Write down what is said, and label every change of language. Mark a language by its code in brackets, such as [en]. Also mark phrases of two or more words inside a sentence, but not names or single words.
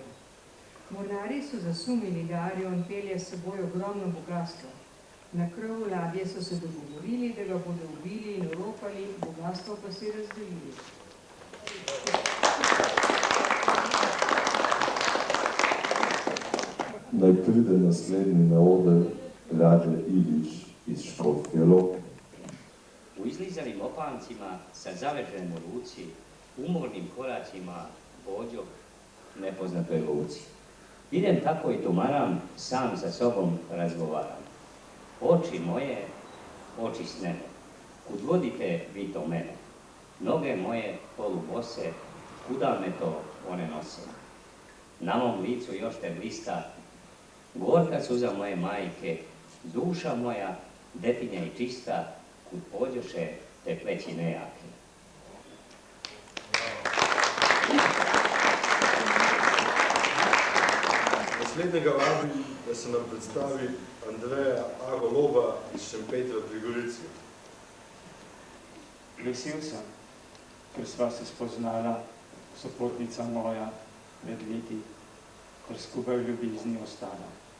[sl] Mornarji so zasumili, da Arion pelje s seboj ogromno bogatstvo. Na krovu ladje so se dogovorili, da ga bodo ubili in oropali, bogatstvo pa si razdelili. Naj pride naslednji na oder Rade Ilić iz Škofje Loke. [sr] U izlizanim opancima sa zaveženom u ruci, umornim koracima vođog nepoznatoj luci. Idem tako i tumaram, sam sa sobom razgovaram. Oči moje, oči snene, kud vodite vi to mene? Noge moje polubose, kuda me to one nose? Na mom licu još te blista, gorka suza moje majke, duša moja, detinja i čista, kud pođoše te pleći nejake. [sl] Naslednjega vabim, da se nam predstavi Andreja Agoloba iz Šempetra pri Gorici. Vesel sem, ker sva se spoznala, sopotnica moja, med leti, ker skupaj v ljubezni ostala.